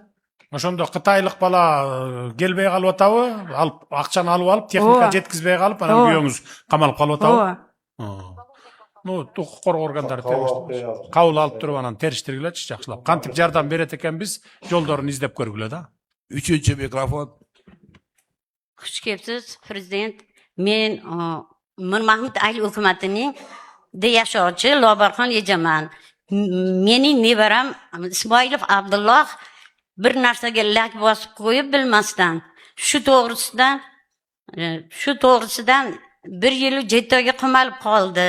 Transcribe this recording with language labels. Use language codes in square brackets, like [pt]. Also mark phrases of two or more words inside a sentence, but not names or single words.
[ky] Ошондо кытайлык бала келбей калып атабы? Алып акчаны алып алып, техника жеткизбей калып, анан күйөөңүз камалып калып атабы? Ну, укук коргоо органдары кабыл алып туруп анан териштиргилечи жакшылап. Кантип жардам берет экенбиз, жолдорун издеп көргүлө да. [tr] Üçüncü mikrofon. [uz] Xush kelibsiz, prezident. Men Mirmahmud Ali hukumatining yashovchi Lobarxon ejaman. Mening nevaram Ismoilov Abdulloh bir narsaga lak bosib qo'yib bilmasdan shu to'g'risidan 1 yil jetoga qamalib qoldi.